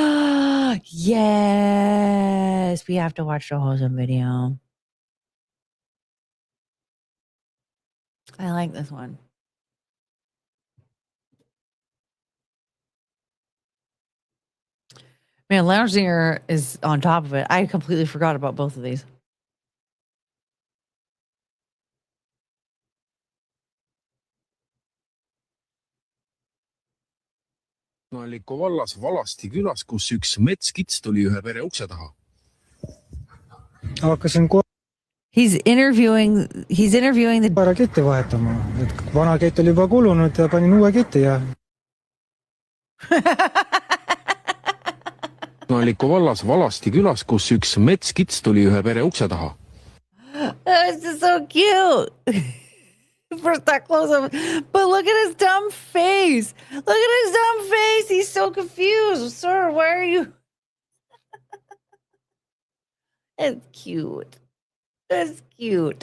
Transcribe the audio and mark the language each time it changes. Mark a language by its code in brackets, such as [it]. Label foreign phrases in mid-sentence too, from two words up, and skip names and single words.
[en] Yes, we have to watch the Wholesome video. I like this one. Man, Lounge Singer is on top of it. I completely forgot about both of these. [et] Kohtuniku vallas Valasti külas, kus üks metskits tuli ühe pere ukse taha. Hakkasin [en] He's interviewing the [et] koera ketti vahetama, et vana kett oli juba kulunud ja panin uue ketti ja. Kohtuniku vallas Valasti külas, kus üks metskits tuli ühe pere ukse taha. [en] This is so cute. First that close up, but look at his dumb face. Look at his dumb face. He's so confused. Sir, why are you? It's cute. That's cute.